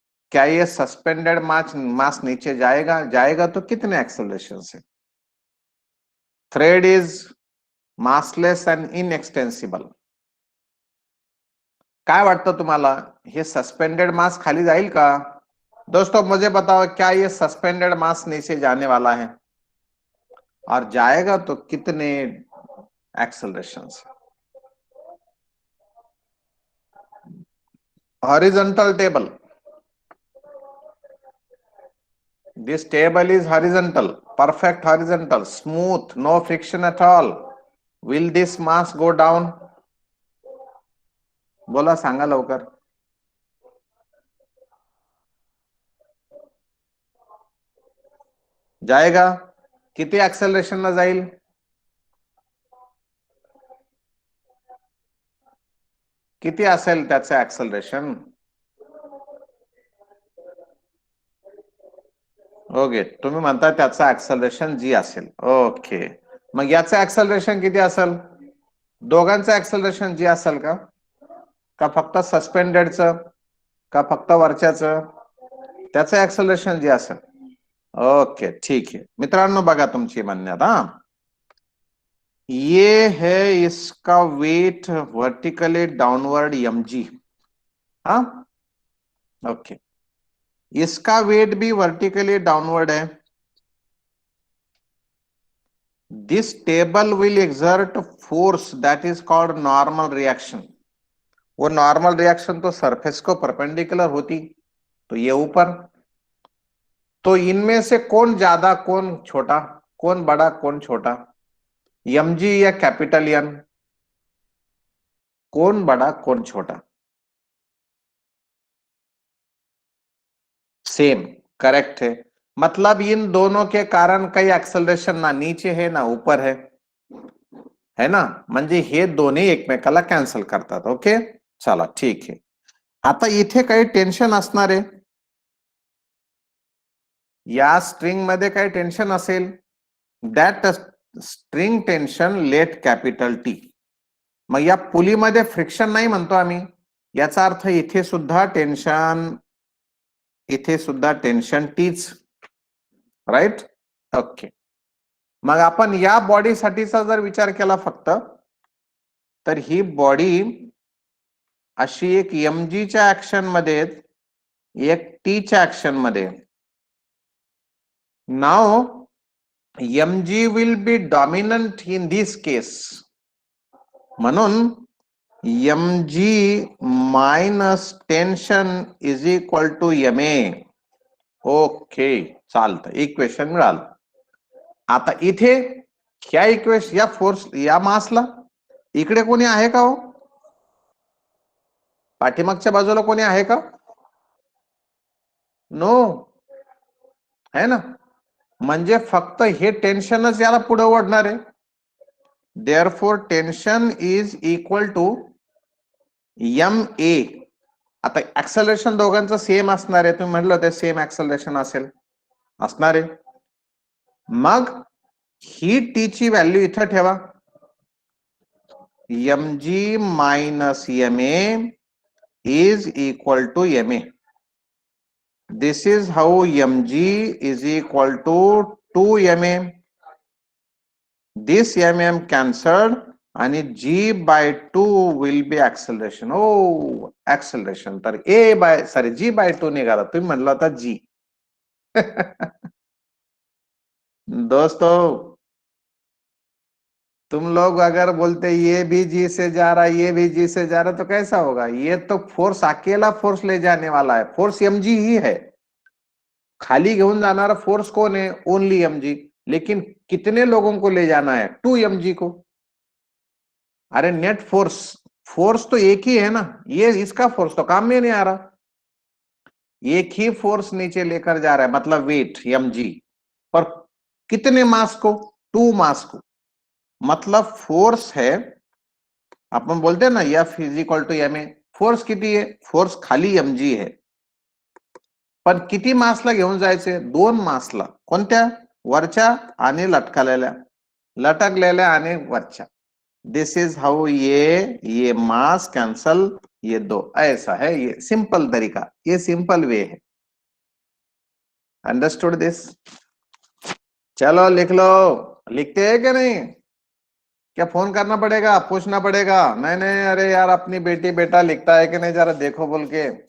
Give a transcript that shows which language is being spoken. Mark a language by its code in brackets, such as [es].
[hi] क्या ये सस्पेंडेड मास नीचे जाएगा तो कितने एक्सेलरेशन से? [en] Thread is massless and inextensible. [mr] काय वाटतं तुम्हाला, हे सस्पेंडेड मास खाली जाईल का? [hi] दोस्तों मुझे बताओ, क्या ये सस्पेंडेड मास नीचे जाने वाला है और जाएगा तो कितने एक्सेलरेशन से? [en] Horizontal table, this table is horizontal, perfect horizontal, smooth, no friction at all. Will this mass go down? [mr] बोला, सांगा लवकर. [hi] जाएगा. [mr] किती एक्सेलरेशन ला जाईल? किती असेल त्याचं एक्सेलरेशन? ओके, तुम्ही म्हणता त्याचं एक्सेलरेशन जी असेल. ओके, मग याचं एक्सेलरेशन किती असेल? दोघांचं एक्सेलरेशन जी असेल का फक्त सस्पेंडेडचं, का फक्त वरच्याचं? त्याचं एक्सेलरेशन जी असेल. ओके, [hi] ठीक है [mr] मित्रांनो, बघा तुमची मान्यता. [hi] ये है इसका वेट वर्टिकली डाउनवर्ड mg. हाँ, ओके, इसका वेट भी वर्टिकली डाउनवर्ड है. [en] This table will exert force that is called normal reaction. [hi] वो नॉर्मल रिएक्शन तो सरफेस को परपेंडिकुलर होती, तो ये ऊपर. तो इनमें से कौन ज्यादा, कौन छोटा, कौन बड़ा, कौन छोटा? mg या कैपिटल N? कौन बड़ा, कौन छोटा? सेम, करेक्ट है. मतलब इन दोनों के कारण काही एक्सेलरेशन ना नीचे है ना ऊपर है ना. [mr] म्हणजे हे दोन्ही एकमेकाला कॅन्सल करतात. ओके, चला ठीक आहे. आता इथे काही टेन्शन असणार आहे, या स्ट्रिंग मध्ये काही टेन्शन असेल. [en] That string tension let capital T. [mr] मग या पुलीमध्ये फ्रिक्शन नाही म्हणतो आम्ही, याचा अर्थ इथे सुद्धा टेन्शन टीच, राईट? ओके. मग आपण या बॉडीसाठीचा जर विचार केला फक्त, तर ही बॉडी अशी एक mg च्या ऍक्शन मध्ये, एक टी च्या ऍक्शन मध्ये. [en] Now mg will be dominant in this case, म्हणून mg minus tension is equal to ma. [mr] Okay, चालतं, इक्वेशन मिळालं. आता इथे ह्या इक्वेशन, या फोर्स, या मासला इकडे कोणी आहे का हो? पाठीमागच्या बाजूला कोणी आहे का? नो, है ना? म्हणजे फक्त हे टेन्शनच याला पुढे ओढणार आहे. [en] Therefore tension is equal to ma. [mr] आता ऍक्सलरेशन दोघांचं सेम असणार आहे, तुम्ही म्हटलं होतं सेम ऍक्सलरेशन असणार आहे. मग ही टी ची व्हॅल्यू इथं ठेवा, [en] mg minus ma is equal to ma. This is how mg is equal to 2ma. This mm cancelled आणि g by 2 will be acceleration. Oh, acceleration. [mr] तर g by 2 निघाला, तुम्ही म्हणला होता g. [hi] दोस्तों, तुम लोग अगर बोलते ये भी जी से जा रहा है, ये भी जी से जा रहा है, तो कैसा होगा? ये तो फोर्स, अकेला फोर्स ले जाने वाला है, फोर्स mg ही है. [mr] खाली घेऊन जाणारा [hi] फोर्स कौन है? Only mg. लेकिन कितने लोगों को ले जाना है? 2 mg को. अरे नेट फोर्स तो एक ही है ना, ये इसका फोर्स तो काम में नहीं आ रहा. एक ही फोर्स नीचे लेकर जा रहा है, मतलब वेट mg, पर कितने मास को? 2 मास को. मतलब फोर्स है, आपण बोलते हैं ना [en] F is equal to ma. [mr] Force किती आहे? फोर्स खाली mg है, पण किती मासला घेऊन जायचे? 2 मासला. कोणत्या? वरच्या आणि लटकलेल्या आणि वरच्या. [en] this is how [hi] ये मास कैंसल, ये दो, ऐसा है. ये सिंपल तरीका, ये सिंपल वे है. [en] Understood this? [hi] चलो लिख लो. लिखते हैं कि नहीं? क्या फोन करना पड़ेगा, पूछना पड़ेगा? नहीं, अरे यार अपनी बेटी बेटा लिखता है कि नहीं जरा देखो बोल के.